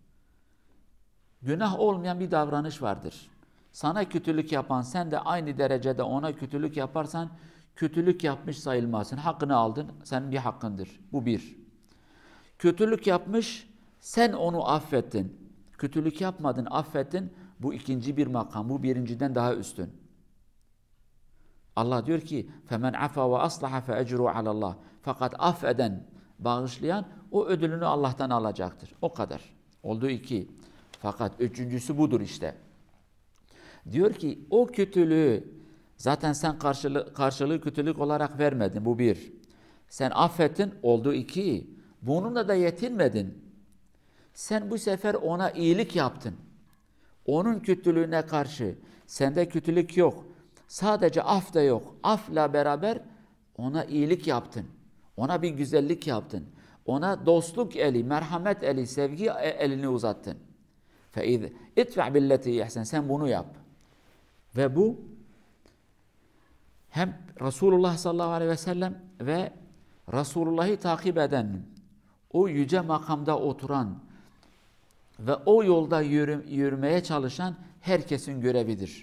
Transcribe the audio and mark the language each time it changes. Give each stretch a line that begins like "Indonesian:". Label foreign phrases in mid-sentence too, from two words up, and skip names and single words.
Turkish: Günah olmayan bir davranış vardır. Sana kötülük yapan, sen de aynı derecede ona kötülük yaparsan kötülük yapmış sayılmazsın. Hakkını aldın, senin bir hakkındır. Bu bir. Kötülük yapmış, sen onu affettin. Kötülük yapmadın, affettin. Bu ikinci bir makam. Bu birinciden daha üstün. Allah diyor ki
Arabic: فَمَنْ عَفَى وَأَصْلَحَ فَاَجْرُوا عَلَى اللّٰهِ.
Turkish: Fakat affeden, bağışlayan o ödülünü Allah'tan alacaktır. O kadar. Oldu iki. Fakat üçüncüsü budur işte. Diyor ki o kötülüğü Zaten sen karşılığı kötülük olarak vermedin. Bu bir. Sen affettin. Oldu iki. Bununla da yetinmedin. Sen bu sefer ona iyilik yaptın. Onun kötülüğüne karşı sende kötülük yok. Sadece af da yok. Afla beraber ona iyilik yaptın. Ona bir güzellik yaptın. Ona dostluk eli, merhamet eli, sevgi elini uzattın.
Arabic: فَاِذْ اِتْفَعْ بِالَّتِي اِحْسَنْ
Turkish: Sen bunu yap. Ve bu hem Resulullah
Arabic: صلى الله عليه وسلم
Turkish: ve Resulullah'ı takip eden, o yüce makamda oturan ve o yolda yürümeye çalışan herkesin görevidir.